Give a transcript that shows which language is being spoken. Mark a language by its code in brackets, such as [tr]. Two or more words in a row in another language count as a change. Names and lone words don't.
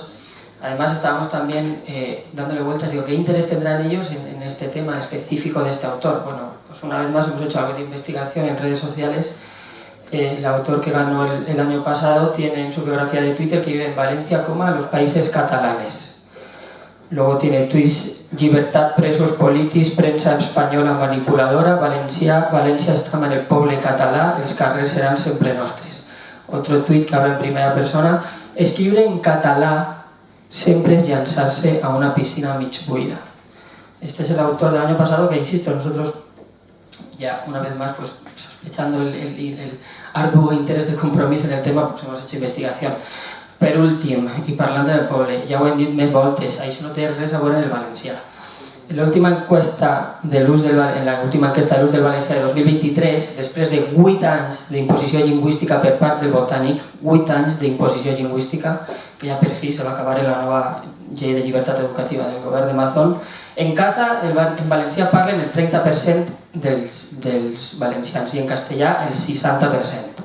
[es] Además, estábamos también dándole vueltas, digo, ¿qué interés tendrán ellos en este tema específico de este autor? Bueno, pues una vez más hemos hecho algo de investigación en redes sociales. El autor que ganó el año pasado tiene en su biografía de Twitter que vive en Valencia, los Países Catalanes. Luego tiene tweets: [ca] llibertat, presos polítics, premsa espanyola manipuladora, València està en el poble català, els carrers seran sempre nostres. [es] Otro tweet que habla en primera persona: [ca] escriure en català [es] siempre es [ca] llançar-se a una piscina mig buida. [es] Este es el autor del año pasado que, insisto, nosotros ya una vez más, pues sospechando el arduo interès de Compromís en el tema, pues hemos hecho investigació. [ca] Per últim, i parlant del poble, ja ho hem dit més voltes, això no té res a veure en el valencià. En l'última enquesta de l'ús del valencià de 2023, després de 8 anys d'imposició lingüística per part del Botànic, 8 anys d'imposició lingüística, que ja per fi se va acabar en la nova llei de llibertat educativa del govern de Mazón, en casa, en valencià parlen el 30% dels valencians i en castellà el 60%.